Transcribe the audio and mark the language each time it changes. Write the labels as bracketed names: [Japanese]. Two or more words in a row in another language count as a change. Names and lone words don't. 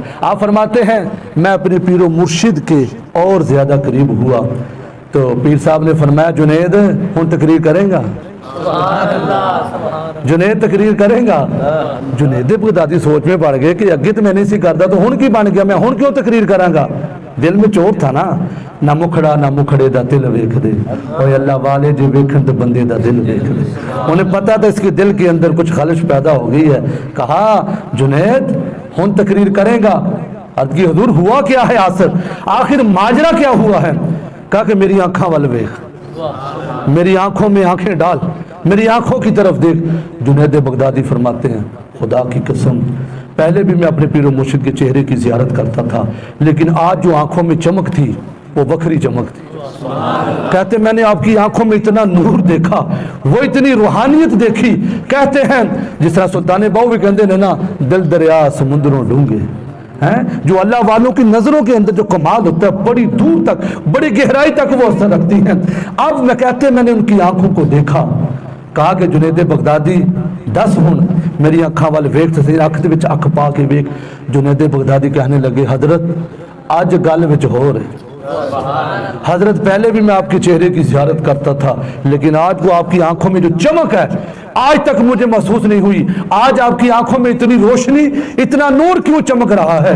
[Urdu] آپ فرماتے ہیں میں اپنے پیر و مرشد کے اور زیادہ قریب ہوا تو پیر صاحب نے فرمایا جنید [Punjabi] ہن تقریر کریں گا، [Urdu] جنید [Punjabi] تقریر کریں گا۔ [Urdu] جنید بغدادی سوچ میں پڑ گئے کہ [Punjabi] اگے تو میں نہیں سی کردا تو ہن کی بن گیا، میں ہن کیوں تقریر کراں گا؟ [Urdu] دل میں چور تھا نا، [Punjabi] نہ مکھڑا نہ مکھڑے دا دل ویکھ دے، اوے اللہ والے جے ویکھن تے بندے دا دل ویکھ دے۔ [Urdu] انہیں پتا تھا اس کے دل کے اندر کچھ خلش پیدا ہو گئی ہے، کہا جنید [Punjabi] ہن تقریر کریں گا؟ [Urdu] عرض کی حضور ہوا کیا ہے آخر ماجرا کیا ہوا ہے؟ [Punjabi] کہا کہ میری آنکھاں وال ویکھ، [Urdu] میری آنکھوں میں آنکھیں ڈال، میری آنکھوں کی طرف دیکھ۔ جنید بغدادی فرماتے ہیں خدا کی قسم پہلے بھی میں اپنے پیر و مرشد کے چہرے کی زیارت کرتا تھا لیکن آج جو آنکھوں میں چمک تھی وہ بکری چمک تھی۔ کہتے میں نے آپ کی آنکھوں میں اتنا نور دیکھا، وہ اتنی روحانیت دیکھی، کہتے ہیں جس طرح سلطان باؤ بھی کہتے ہیں نا [Punjabi] دل دریا سمندروں ڈونگے [Urdu] ہیں، جو اللہ والوں کی نظروں کے اندر جو کمال ہوتا ہے بڑی دور تک بڑی گہرائی تک وہ اثر رکھتی ہیں۔ اب میں کہتے میں نے ان کی آنکھوں کو دیکھا، [Punjabi] کہا کہ جنید بغدادی دس ہن میری اکھاں وال ویکھ تے صحیح، اکھ دے وچ اکھ پا کے ویکھ۔ [Urdu] جنید بغدادی کہنے لگے حضرت [Punjabi] آج گل وچ ہو رہے [Urdu] حضرت، پہلے بھی میں آپ کے چہرے کی زیارت کرتا تھا لیکن آج وہ آپ کی آنکھوں میں جو چمک ہے آج تک مجھے محسوس نہیں ہوئی۔ آج آپ کی آنکھوں میں اتنی روشنی، اتنا نور کیوں چمک رہا ہے؟